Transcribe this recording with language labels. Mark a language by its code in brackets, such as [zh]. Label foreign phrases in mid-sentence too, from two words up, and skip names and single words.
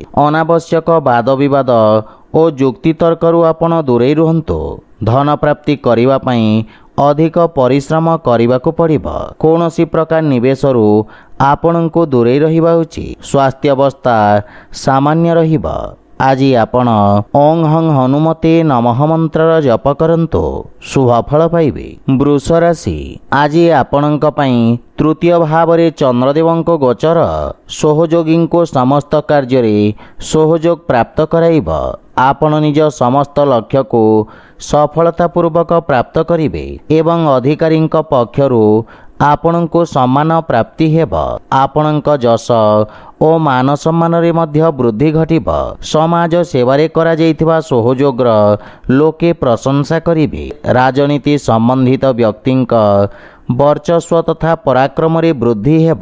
[or] ଅନାବଶ୍ୟକ ବାଦ ବିବାଦ ଓ ଯୁକ୍ତି ତର୍କରୁ ଆପଣ ଦୂରେ ରୁହନ୍ତୁ। ଧନ ପ୍ରାପ୍ତି କରିବା ପାଇଁ ଅଧିକ ପରିଶ୍ରମ କରିବାକୁ ପଡ଼ିବ। କୌଣସି ପ୍ରକାର ନିବେଶରୁ ଆପଣଙ୍କୁ ଦୂରେ ରହିବା ଉଚିତ। ସ୍ୱାସ୍ଥ୍ୟ ଅବସ୍ଥା ସାମାନ୍ୟ ରହିବ। ଆଜି ଆପଣ [sa] ओं हं हनुमते नमः [or] ମନ୍ତ୍ର ଜପ କରନ୍ତୁ ଶୁଭ ଫଳ ପାଇବେ। ବୃଷ ରାଶି ଆଜି ଆପଣଙ୍କ ପାଇଁ ତୃତୀୟ ଭାବ ରେ ଚନ୍ଦ୍ରଦେବଙ୍କ ଗୋଚର ସହଯୋଗୀ କୁ ସମସ୍ତ କାର୍ଯ୍ୟ ରେ ସହଯୋଗ ପ୍ରାପ୍ତ କରାଇବ। ଆପଣ ନିଜ ସମସ୍ତ ଲକ୍ଷ୍ୟ କୁ ସଫଳତା ପୂର୍ବକ ପ୍ରାପ୍ତ କରିବେ ଏବଂ ଅଧିକାରୀ ପକ୍ଷରୁ ଆପଣଙ୍କୁ ସମ୍ମାନ ପ୍ରାପ୍ତି ହେବ। ଆପଣଙ୍କ ଯଶ ଓ ମାନ ସମ୍ମାନ ରେ ମଧ୍ୟ ବୃଦ୍ଧି ଘଟିବ। ସମାଜ ସେବାରେ କରା ଯାଇଥିବା ସହଯୋଗର ଲୋକେ ପ୍ରଶଂସା କରିବେ। ରାଜନୀତି ସମ୍ବନ୍ଧିତ ବ୍ୟକ୍ତିଙ୍କ ବର୍ଚ୍ଚସ୍ୱ ତଥା ପରାକ୍ରମ ରେ ବୃଦ୍ଧି ହେବ।